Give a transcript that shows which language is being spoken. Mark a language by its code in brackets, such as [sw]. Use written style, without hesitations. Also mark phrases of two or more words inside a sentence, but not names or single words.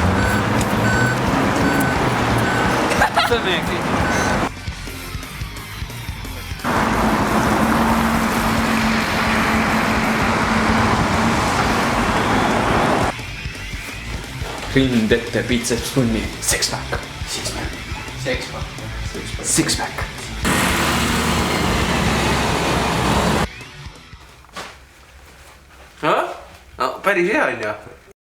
[et] See on mingi. Rindette biceps punni. Six-pack. Six-pack. Päris hea on ju.